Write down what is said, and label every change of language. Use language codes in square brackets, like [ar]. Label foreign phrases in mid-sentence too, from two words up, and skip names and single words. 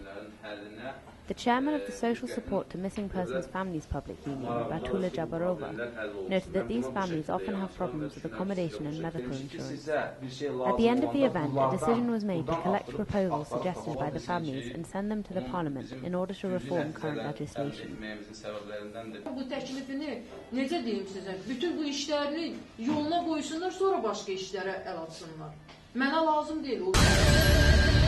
[en] The chairman of the Social Support to Missing Persons Families Public Union, Batula Jabarova, noted that these families often have problems with accommodation and medical insurance. At the end of the event, a decision was made to collect proposals suggested by the families and send them to the Parliament in order to reform current legislation. [az] Bu təklifini necə deyim sizə? Bütün bu işlərini yoluna qoysunlar, sonra başqa işlərə əl atsınlar. Mənə lazım deyil o.